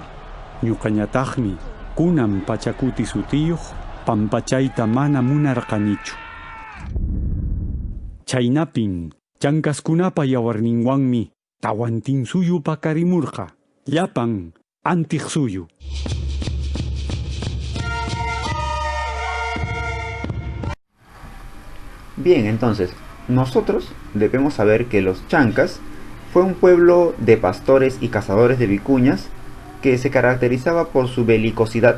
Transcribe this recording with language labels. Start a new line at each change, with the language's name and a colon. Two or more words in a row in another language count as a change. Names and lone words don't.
Quechua: Ñuqañataqmi kunan Pachakuti sutiyuq pampachayta mana munarqanichu. Chaynapin chankaskunapa yawarninwanmi Tawantinsuyu pakarimurqa. Llapan antiq suyu.
Spanish: Bien, entonces, nosotros debemos saber que los chancas fue un pueblo de pastores y cazadores de vicuñas que se caracterizaba por su belicosidad.